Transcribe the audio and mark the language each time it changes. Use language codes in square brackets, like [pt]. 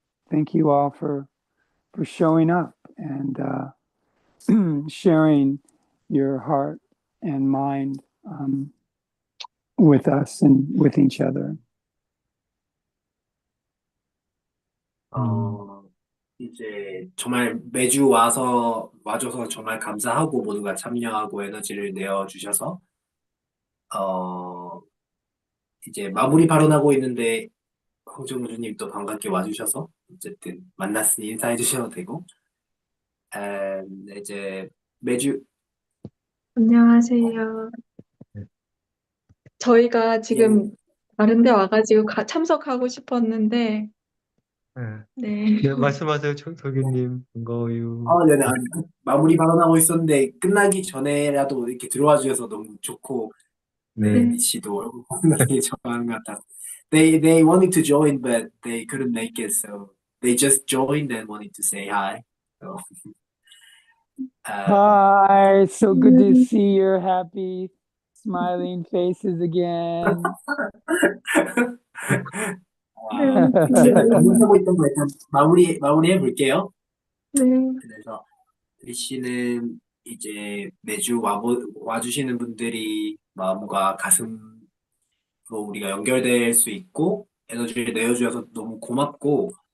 [en] Thank you all for showing up and sharing your heart and mind with us and with each other. [ko] 이제 정말 매주 와줘서 정말 감사하고 모두가 참여하고 에너지를 내어주셔서, 이제 마무리 발언하고 있는데, 황정우주님 또 반갑게 와주셔서, 어쨌든 만났으니 인사해 주셔도 되고, 이제 매주, 안녕하세요. 저희가 지금 다른 데 와가지고 참석하고 싶었는데, 네. 네, 말씀하세요, 청석유님. 반가워요. 네네, 마무리 발언하고 있었는데, 끝나기 전에라도 이렇게 들어와 주셔서 너무 좋고, 네. 리시도 얼굴 보는 거 되게 좋아하는 것 같아서. [en] They wanted to join, but they couldn't make it, so they just joined and wanted to say hi. So, Hi, so good to see your happy, smiling faces again. [ko] 방송하고 있던 거 일단 마무리해 볼게요. 네. 그래서 리씨는 이제 매주 와주시는 분들이 마음과 가슴으로 우리가 연결될 수 있고 에너지를 내어주셔서 너무 고맙고,